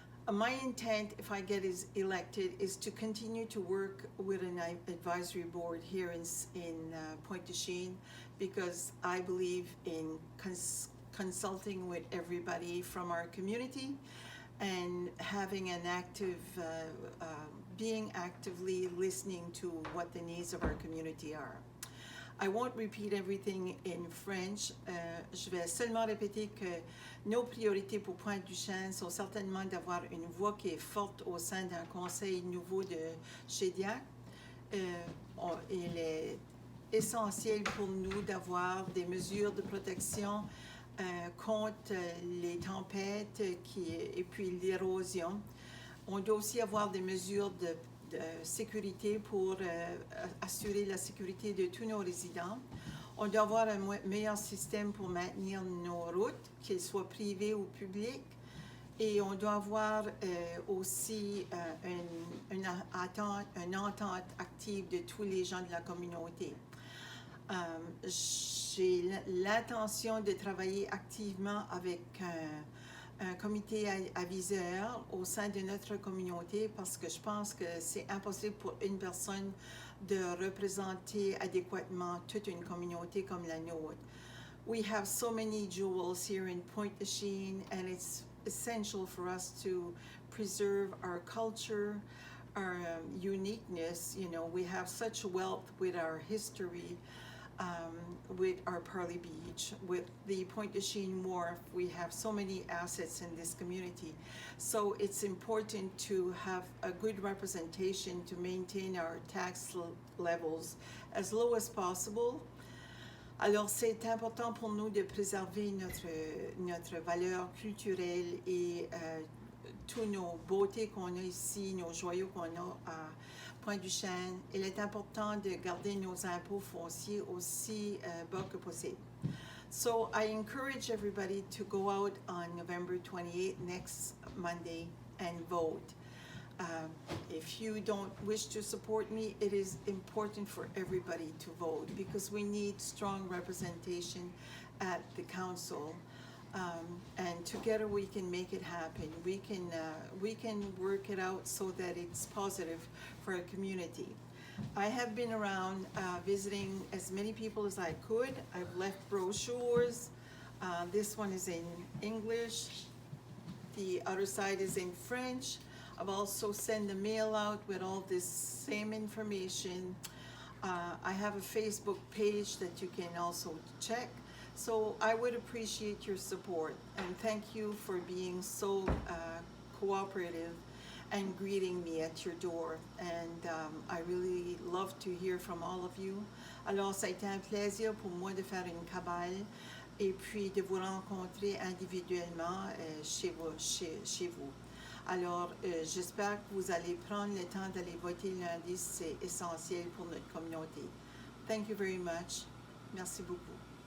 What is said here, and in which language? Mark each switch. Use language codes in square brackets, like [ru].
[en] My intent, if I get elected, is to continue to work with an advisory board here in Pointe-Du-Chene, because I believe in consulting with everybody from our community and having an active, being actively listening to what the needs of our community are. I won't repeat everything in French. [fr] Je vais seulement répéter que nos priorités pour Pointe-Du-Chene sont certainement d'avoir une voix qui est forte au sein d'un conseil nouveau de Shediac. Il est essentiel pour nous d'avoir des mesures de protection contre les tempêtes et puis l'érosion. On doit aussi avoir des mesures de sécurité pour assurer la sécurité de tous nos résidents. On doit avoir un meilleur système pour maintenir nos routes, qu'elles soient privées ou publiques. Et on doit avoir aussi une entente active de tous les gens de la communauté. J'ai l'intention de travailler activement avec un comité aviseur au sein de notre communauté parce que je pense que c'est impossible pour une personne de représenter adéquatement toute une communauté comme la nôtre. [en] We have so many jewels here in Point-Du-Chene, and it's essential for us to preserve our culture, our uniqueness. You know, we have such wealth with our history, with our Parley Beach, with the Point-Du-Chene Wharf. We have so many assets in this community. So it's important to have a good representation to maintain our tax levels as low as possible. [fr] Alors, c'est important pour nous de préserver notre valeur culturelle et tous nos beautés qu'on a ici, nos joyaux qu'on a à Point-Du-Chene. Il est important de garder nos impôts fonciers aussi bas que possible. [en] So I encourage everybody to go out on November 28th, next Monday, and vote. If you don't wish to support me, it is important for everybody to vote because we need strong representation at the council. And together we can make it happen. We can work it out so that it's positive for our community. I have been around visiting as many people as I could. I've left brochures. This one is in English. The other side is in French. I've also sent a mail out with all this same information. I have a Facebook page that you can also check. So I would appreciate your support and thank you for being so cooperative and greeting me at your door. And I really love to hear from all of you. [fr] Alors, ça a été un plaisir pour moi de faire une cabale et puis de vous rencontrer individuellement chez vous. Alors, j'espère que vous allez prendre le temps d'aller voter lundi, c'est essentiel pour notre communauté. [en] Thank you very much. [fr] Merci beaucoup.